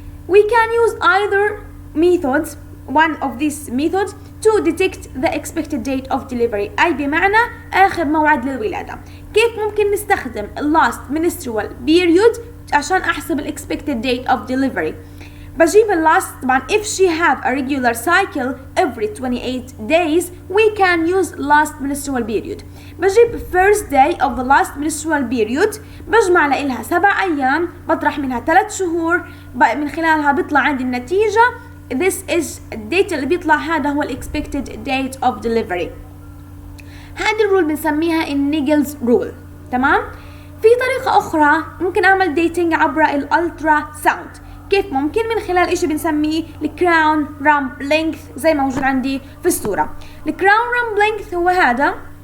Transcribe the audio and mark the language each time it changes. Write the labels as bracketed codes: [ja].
[en] We can use either methods, one of these methods, to detect the expected date of delivery، [ar] أي بمعنى آخر موعد للولادة. كيف ممكن نستخدم [en] last menstrual period [ar] عشان أحسب [en] expected date of delivery؟ [ar] بجيب [en] last [ar] طبعا [en] if she have a regular cycle every 28 days we can use last menstrual period. [ar] بجيب [en] first day of the last menstrual period، [ar] بجمع لها 7 أيام، بطرح منها 3 شهور، من خلالها بيطلع عندي النتيجة. [en] This is الديت [ar] اللي بيطلع، هذا هو [en] expected date of delivery. [ar] هذه الرول بنسميها النيجلز رول. تمام؟ في طريقة أخرى ممكن أعمل dating عبر الالترا ساوند. كيف ممكن؟ من خلال إشي بنسميه الكراون رامب لينث زي ما موجود عندي في الصورة. الكراون رامب لينث هو هذا.